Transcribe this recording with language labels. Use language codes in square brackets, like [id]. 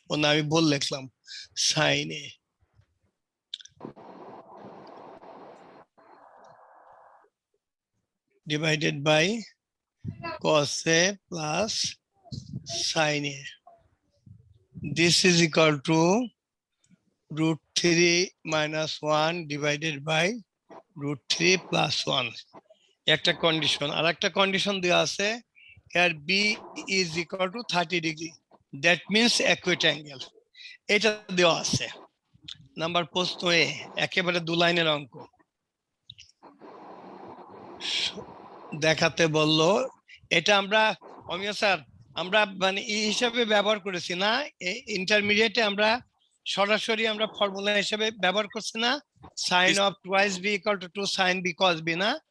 [bn] আমি ভুল লিখলাম [en] sin a divided by cos a plus sin a. This is equal to root 3 minus 1 divided by root 3 plus 1. [bn] একটা condition আর একটা condition দেওয়া আছে [en] here b is equal to 30 degree. That means acute angle. [bn] এটা দেওয়া আছে number প্রশ্ন এ একেবারে দু লাইনের অঙ্ক দেখাতে বললো এটা আমরা অমিয় স্যার আমরা মানে এই হিসাবে ব্যবহার করেছি না ইন্টারমিডিয়েটে আমরা সরাসরি আমরা ফর্মুলা হিসেবে ব্যবহার করছি না [en] sin of twice b equal to 2 sin b cos b [bn] না